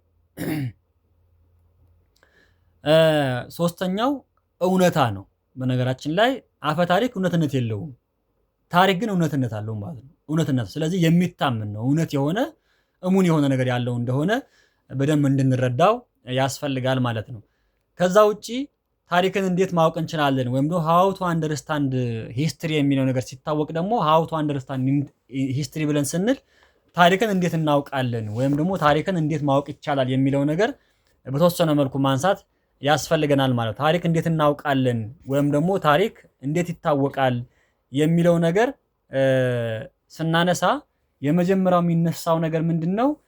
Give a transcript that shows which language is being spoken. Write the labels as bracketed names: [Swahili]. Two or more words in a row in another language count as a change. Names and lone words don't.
[Amharic] ሶስተኛው እውነታ ነው። በነገራችን ላይ አፈ ታሪክ እውነትነት የለውም። ታሪክ ግን እውነትነት አለው ማለት ነው። እውነትነት ስለዚህ የሚታመን ነው። እውነት የሆነ እሙን የሆነ ነገር ያለው እንደሆነ በደንብ እንድንረዳው ያስፈልጋል ማለት ነው። ከዛ ውጪ ታሪክን እንዴት ማወቅ እንችላለን ወይም ደግሞ [English] how to understand history [Amharic] የሚለው ነገር ሲታወቅ ደግሞ [English] how to understand history [Amharic] ብለን ስንል ታሪክን እንዴት እናውቃለን ወይም ደግሞ ታሪክን እንዴት ማወቅ ይቻላል የሚለው ነገር በተወሰነ መልኩ ማንሳት ያስፈልገናል ማለት ነው። ታሪክ እንዴት እናውቃለን ወይም ደግሞ ታሪክ እንዴት ይታወቃል የሚለው ነገር ስናነሳ የመጀመሪያው የሚነሳው ነገር ምንድነው?